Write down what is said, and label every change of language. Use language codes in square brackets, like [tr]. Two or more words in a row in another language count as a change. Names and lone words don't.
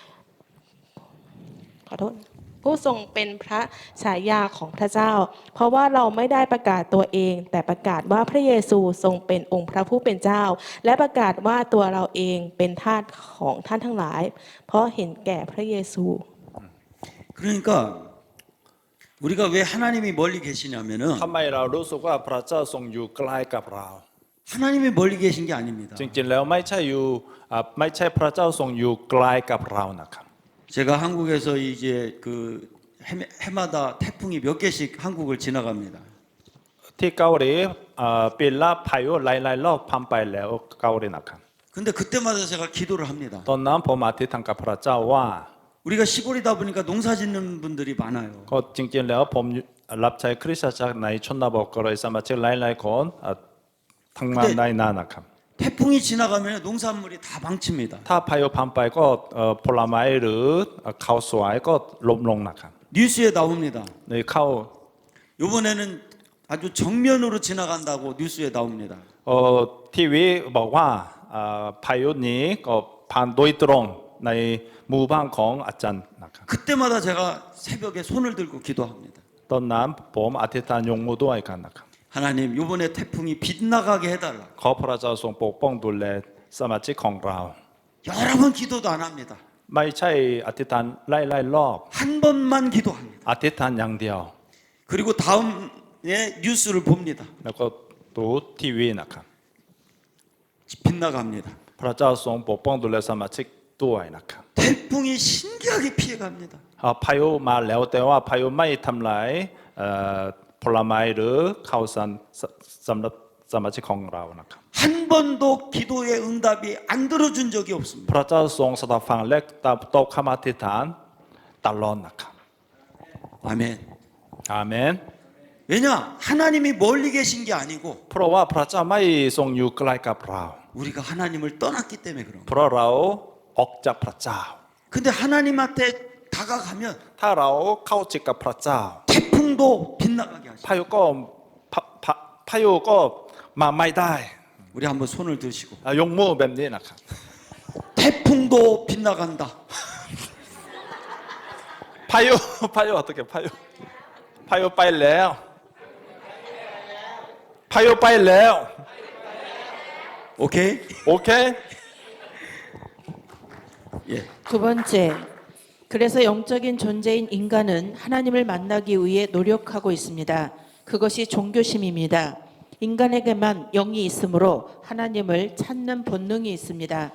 [th] ผู้ทรงเป็นพระฉายาของพระเจ้าเพราะว่าเราไม่ได้ประกาศตัวเองแต่ประกาศว่าพระเยซูทรงเป็นองค์พระผู้เป็นเจ้าและประกาศว่าตัวเราเองเป็นทาสของท่านทั้งหลายเพราะเห็นแก่พระเยซู [ko] 그러니까 우리가 왜 하나님이 멀리 계시냐면은 [th] ทำไมเรารู้สึกว่าพระเจ้าทรงอยู่ใกล้กับเรา [ko] 하나님이 멀리 계신 게 아닙니다. [th] จริงๆแล้วไม่ใช่พระเจ้าทรงอยู่ใกล้กับเรานะครับ [ko] 제가 한국에서 이제 그 해마다 태풍이 몇 개씩 한국을 지나갑니다. [th] ที่เกาหลีปีละพายุหลายๆรอบผ่านไปแล้วเกาหลีนะครับ [ko] 근데 그때마다 제가 기도를 합니다. [th] ตอนนั้นผมอธิษฐานกับพระเจ้าว่า [ko] 우리가 시골이다 보니까 농사 짓는 분들이 많아요. [th] ก็จริงๆแล้วผมรับใช้คริสตจักรในชนบทก็เลยสมาชิกหลายๆคนทำงานได้นานนะครับ [ko] 태풍이 지나가면 농산물이 다 망칩니다. [th] ถ้าพายุผ่านไปก็ผลไม้หรือข้าวสวยก็ล้มลงนะครับ [ko] 뉴스에 나옵니다. [th] ในเข้า [ko] 이번에는 아주 정면으로 지나간다고 뉴스에 나옵니다. [th] ทีวีบอกว่าพายุนี้ก็ผ่านโดยตรงในหมู่บ้านของอาจารย์นะครับ [ko] 그때마다 제가 새벽에 손을 들고 기도합니다. [th] ตอนนั้นผมอธิษฐานยกมือด้วยกันนะครับ [ko] 하나님 이번에 태풍이 빗나가게 해달라. [th] ขอพระเจ้าทรงปกป้องดูแลสมาชิกของเรา [ko] 여러 번 기도도 안 합니다. [th] ไม่ใช่อธิษฐานไล่ๆรอบ [ko] 한 번만 기도합니다. [th] อธิษฐานอย่างเดียว [ko] 그리고 다음에 뉴스를 봅니다. [th] แล้วก็ดูทีวีนะครับ [ko] 빗나갑니다. [th] พระเจ้าทรงปกป้องดูแลสมาชิกด้วยนะครับ [ko] 태풍이 신기하게 피해갑니다. [th] พายุมาแล้วแต่ว่าพายุไม่ทำลายผลไม้หรือข้าวสารสำหรับสมาชิกของเรานะครับ [ko] 한 번도 기도의 응답이 안 들어준 적이 없습니다. [th] พระเจ้าทรงสดับฟังและตอบคำอธิษฐานตลอดนะครับ [ko] 아멘. [th] อาเมน [ko] 왜냐? 하나님이 멀리 계신 게 아니고 [th] เพราะว่าพระเจ้าไม่ทรงอยู่ใกล้กับเรา [ko] 우리가 하나님을 떠났기 때문에 그런 거예요. [th] เพราะเราออกจากพระเจ้า [ko] 근데 하나님한테 다가가면 [th] ถ้าเราเข้าจิตกับพระเจ้า [ko] 태풍도 빗나가게 하시고 [th] พายุก็มาไม่ได้ [ko] 우리 한번 손을 드시고 [th] ยกมือแบบนี้นะครับ [ko] 태풍도 빗나간다. [th] พายุ어떻게พายุไปแล้วพายุไปแล้ว [ko] 오케이? [th] โอเค [ko] 예. 두 번째, 그래서 영적인 존재인 인간은 하나님을 만나기 위해 노력하고 있습니다. 그것이 종교심입니다. 인간에게만 영이 있으므로 하나님을 찾는 본능이 있습니다.